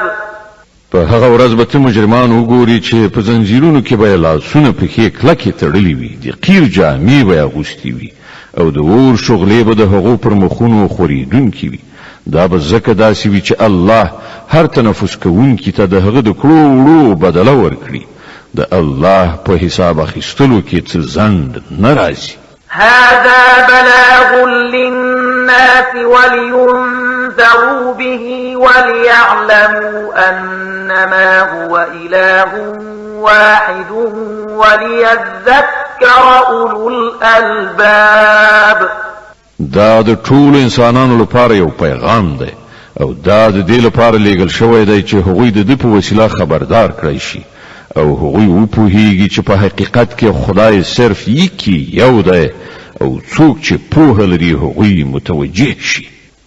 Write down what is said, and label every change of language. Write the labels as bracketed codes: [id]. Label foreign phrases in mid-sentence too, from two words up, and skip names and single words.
[ps] په هغه ورځ به ته مجرمان وګوري چې په زنځیرونو کې به یې لاسونه پښې کلکې تړلي وي، د قیر جامې به یې اغوستې وي او د اور شغلې به د هغو پر مخونو خورېدونکې وي. دا به ځکه داسې وي چې الله هر تنفس کوونکي ته د هغه د کړو وړو بدله ورکړي. د الله په حساب اخیستلو کې څه ځنډ نه راځي. [ar] هذا بلاغ للناس ولينذروا به وليعلموا أنما هو إله واحد وليذكر أولو الألباب. [ps] دا د ټول انسانانو لپاره یو پیغام دی. او دا د دې لپاره لیږل شوی دی چې هغوی د دې په وسیله خبردار کړی شي او هغوی وپوهیږي چې په حقیقت کې خدای صرف یکی یو دی او څوک چې پوهه لري هغوی متوجه شي